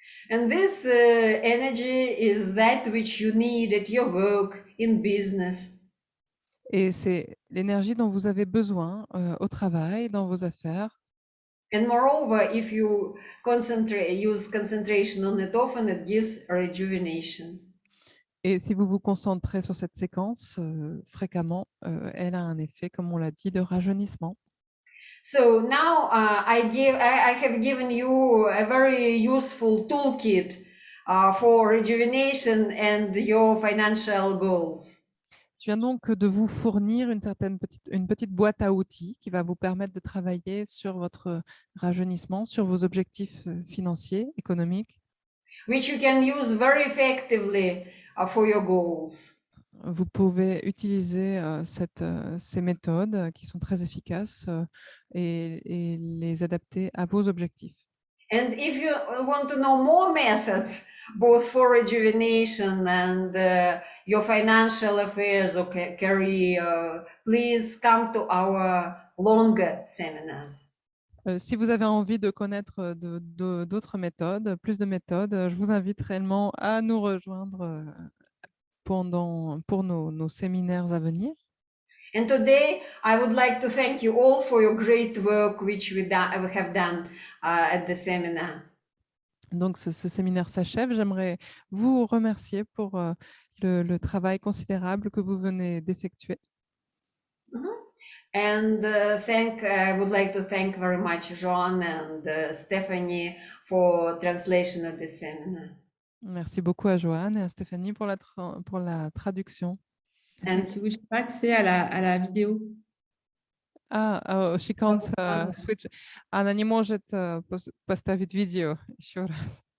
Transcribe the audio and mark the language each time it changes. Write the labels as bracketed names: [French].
[English] And this energy is that which you need at your work, in business. [French] Et c'est l'énergie dont vous avez besoin au travail, dans vos affaires. [English] And moreover, if you use concentration on it often, it gives rejuvenation. [French] Et si vous vous concentrez sur cette séquence fréquemment, elle a un effet, comme on l'a dit, de rajeunissement. [English] So now I have given you a very useful toolkit for rejuvenation and your financial goals. [French] Je viens donc de vous fournir une petite boîte à outils qui va vous permettre de travailler sur votre rajeunissement, sur vos objectifs financiers, économiques. [English] Which you can use very effectively for your goals. [French] Vous pouvez utiliser ces méthodes qui sont très efficaces et les adapter à vos objectifs. [English] And if you want to know more methods, both for rejuvenation and your financial affairs or career, please come to our longer seminars. [French] Si vous avez envie de connaître d'autres méthodes, plus de méthodes, je vous invite réellement à nous rejoindre pour nos séminaires à venir. [English] And today, I would like to thank you all for your great work, which we have done at the seminar. [French] Donc, ce séminaire s'achève. J'aimerais vous remercier pour le travail considérable que vous venez d'effectuer. [English] And I would like to thank very much Joan and Stephanie for translation of this seminar. [French] Merci beaucoup à Joanne et à Stéphanie pour la traduction. [English] Thank you. [French] Je n'ai pas accès à la vidéo. [English] She can't switch. [Russian] Она не может поставить видео еще раз.